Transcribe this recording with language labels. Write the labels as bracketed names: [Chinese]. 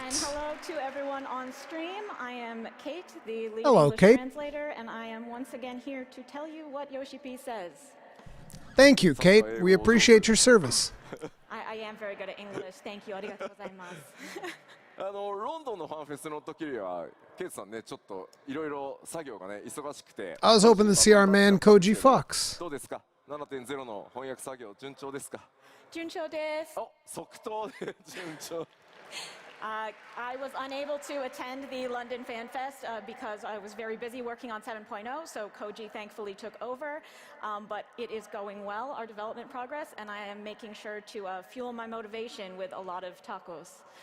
[English] And hello to everyone on stream. I am Kate, the lead Hello, English Kate. translator, and I am once again here to tell you what Yoshi P says. Thank you, Kate. We appreciate your service. I am very good at English. Thank you. [Japanese] ありがとうございます。ロンドンのファンフェスの時にはケイトさんね、ちょっといろいろ作業がね忙しくて [English] I was hoping to see our man Koji Fox. [Japanese] どうですか？ 7.0 の翻訳作業順調ですか？順調です。お、即答で順調。 [English] I was unable to attend the London Fan Fest because I was very busy working on 7.0, so Koji thankfully took over. But it is going well, our development progress, and I am making sure to fuel my motivation with a lot of tacos.